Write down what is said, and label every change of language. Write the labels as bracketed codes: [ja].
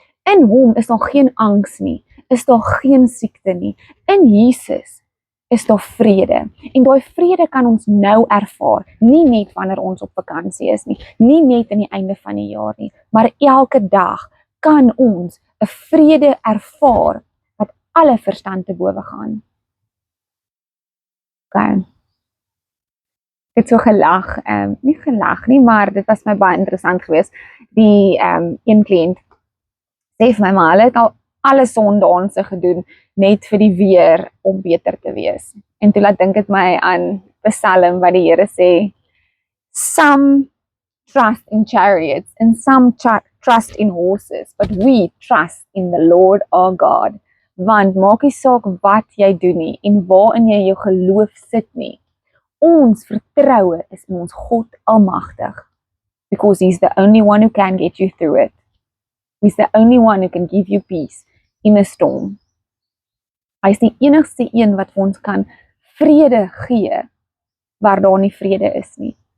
[af] In hom is daar geen angs nie, is daar geen siekte nie. In Jesus is daar vrede. En daai vrede kan ons nou ervaar, nie net wanneer ons op vakansie is nie, nie net aan die einde van die jaar nie, maar elke dag kan ons 'n vrede ervaar wat alle verstand te bowe gaan. Okay. Ek het so gelag, nie gelag nie, maar dit was my baie interessant geweest. Die een kliënt sê vir my, maar hulle het al alle sondanse gedoen net vir die weer om beter te wees. En toe laat dink dit my aan Psalm wat die Here sê, [en] some trust in chariots and some trust in horses, but we trust in the Lord our God. [af] Want maak nie saak wat jy doen nie en waarin jy jou geloof sit nie. Ons vertroue is in ons God almagtig, [en] because he's the only one who can get you through it. He's the only one who can give you peace in a storm. [af] Hy is die enigste een wat vir ons kan vrede gee waar daar nie vrede is nie.